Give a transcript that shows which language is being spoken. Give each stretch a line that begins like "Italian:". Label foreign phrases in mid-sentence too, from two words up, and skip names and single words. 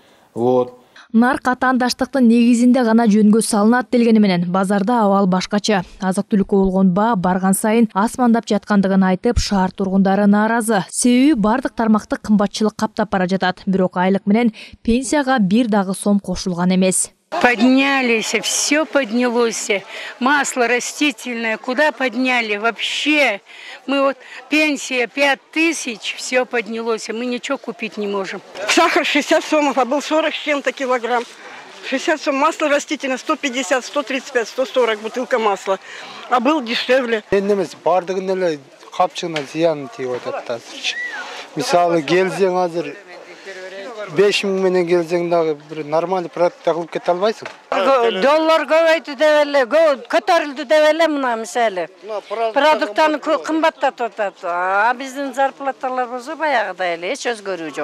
Kyrgyz: Нарк атаандаштыктын негизинде гана жөнгө салынат делгени менен базарда абал башкача. Азык-түлүккө болгон баа барган сайын асмандап жаткандыгын айтып, шаар тургундары нааразы. Себеби бардык тармакты кымбатчылык каптап бара жатат. Бирок айлык менен пенсияга бир дагы сом кошулган эмес.
Russian: Поднялись, все поднялось. Масло растительное, куда подняли вообще? Мы вот пенсия 5000, все поднялось, мы ничего купить не можем. Сахар 60 сомов, а был 40 с чем-то килограмм. 60 сом, масло растительное 150, 135, 140 бутылка масла, а был дешевле.
Kyrgyz: Бардыгын капчыгына зыян тийип атат азырчы. Мисалы келсең азыр 5000 менен келсең дагы бир
Russian: нормальный продукт
Kyrgyz: кылып кете албайсың. Доллар көбөйтү деп эле, көтөрүлдү деп эле мына мисалы. Продукттаны кымбаттатып атат. А биздин зарплаталар болсо баягыдай эле эч өзгөрүү жок.